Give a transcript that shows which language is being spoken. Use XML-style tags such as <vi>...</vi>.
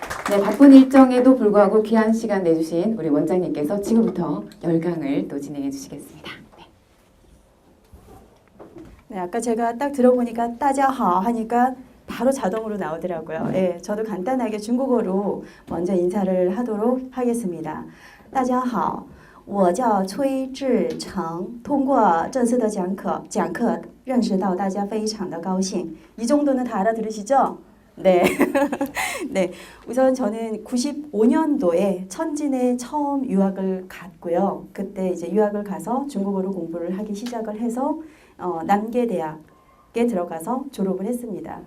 <ko>네, 바쁜 일정에도 불구하고 귀한 시간 내주신 우리 원장님께서 지금부터 열강을 또 진행해 주시겠습니다. 네, 아까 제가 딱 들어보니까</ko> <zh>大家好</zh> <ko>하니까 바로 자동으로 나오더라고요. 예, 저도 간단하게 중국어로 먼저 인사를 하도록 하겠습니다.</ko> <zh>大家好，我叫崔志成，通过这次的讲课认识到大家非常的高兴。</zh> <ko>이 정도는 다 알아들으시죠? 네. 네. 우선 저는 95년도에 천진에 처음 유학을 갔고요. 그때 이제 유학을 가서 중국어로 공부를 하기 시작을 해서 남계대학에 들어가서 졸업을 했습니다.</ko>